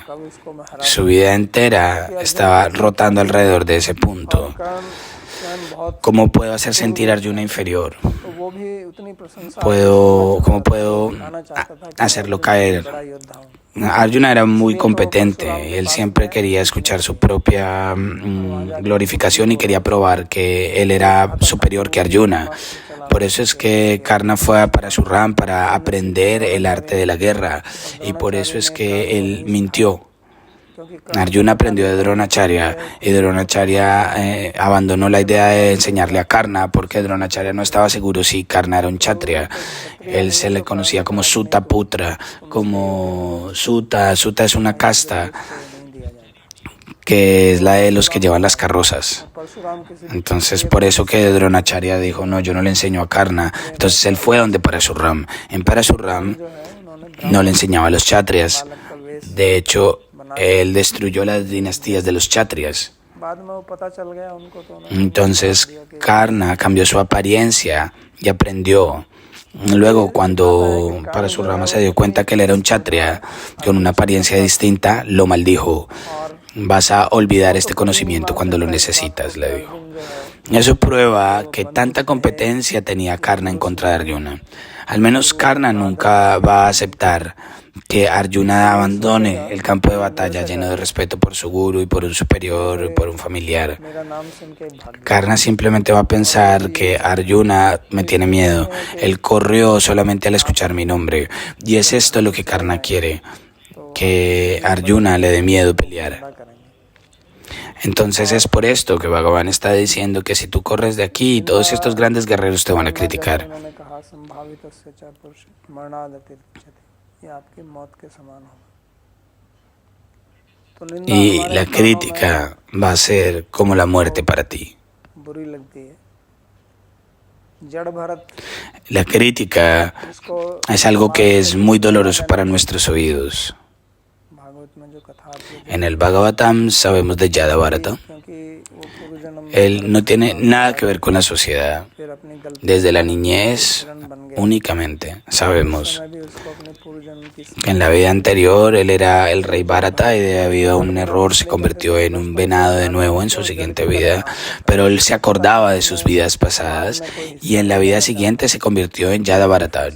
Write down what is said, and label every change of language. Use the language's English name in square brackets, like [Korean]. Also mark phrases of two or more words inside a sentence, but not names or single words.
[Hindi] कब इसको मैं हरा [Spanish] Su vida entera estaba rotando alrededor de ese punto. [Hindi] कर्ण स्वयं बहुत [Spanish] ¿Cómo puedo hacer sentir a Arjuna inferior? [Hindi] तो वो भी उतनी प्रशंसा [Spanish] ¿Cómo puedo [Hindi] आना चाहता था कि [Spanish] hacerlo caer? [Hindi] बड़ा योद्धा हूँ [Spanish] Arjuna era muy competente, él siempre quería escuchar su propia glorificación y quería probar que él era superior que Arjuna. Por eso es que Karna fue a Parashuram para aprender el arte de la guerra y por eso es que él mintió. [Hindi] क्योंकि [Spanish] Arjuna aprendió de Dronacharya y Dronacharya abandonó la idea de enseñarle a Karna porque Dronacharya no estaba seguro si Karna era un Kshatriya. Él se le conocía como Suta Putra, como Suta. Suta es una casta [Hindi] नहीं दिया जाता [Spanish] que es la de los que llevan las carrozas. [Hindi] परशुराम किसी [Spanish] Entonces por eso que Dronacharya dijo, no, yo no le enseño a Karna. Entonces él fue donde Parashuram. En Parashuram [Hindi] जो है उन्होंने [Spanish] no le enseñaba a los Kshatriyas. [Hindi] बालक वेश [Spanish] De hecho, él destruyó las dinastías de los Kshatriyas. [Hindi] बाद में वो पता चल गया उनको तो उन्होंने [Spanish] Entonces Karna cambió su apariencia y aprendió. Luego, cuando Parashurama se dio cuenta que él era un Kshatriya con una apariencia distinta, lo maldijo. Vas a olvidar este conocimiento cuando lo necesitas, le dijo. [Hindi] जो है [Spanish] Eso prueba que tanta competencia tenía Karna en contra de Arjuna. Al menos Karna nunca va a aceptar que Arjuna abandone el campo de batalla lleno de respeto por su guru y por un superior y por un familiar. [Hindi] मेरा नाम सुन के भाग गया [Spanish] Karna simplemente va a pensar que Arjuna me tiene miedo. Él corrió solamente al escuchar mi nombre. Y es esto lo que Karna quiere, que Arjuna le dé miedo pelear. [Hindi] क्या करेंगे [Spanish] Entonces es por esto que Bhagavan está diciendo que si tú corres de aquí, todos estos grandes guerreros te van a criticar. [Hindi] उन्होंने कहा [Sanskrit] संभावितस्य च पुरुष मरणादतिरिच्यते [Hindi] ये आपकी मौत के समान होगा तो निंदा [Spanish] Y [Hindi] हमारे [Spanish] la [Hindi] कानों [Spanish] crítica va a ser como la muerte para ti. [Hindi] में बुरी लगती है जड़ भरत [Spanish] La crítica [Hindi] इसको [Spanish] es algo que es muy doloroso para nuestros oídos. [Hindi] भागवत में जो कथा आती है [Spanish] En el Bhagavatam sabemos de Yadavarata, [Hindi] क्योंकि [Spanish] Él no tiene nada que ver con la sociedad. Desde la niñez únicamente sabemos que en la vida anterior él era el rey Bharata y debido a un error se convirtió en un venado de nuevo en su siguiente vida, pero él se acordaba de sus vidas pasadas y en la vida siguiente se convirtió en Yada Bharata.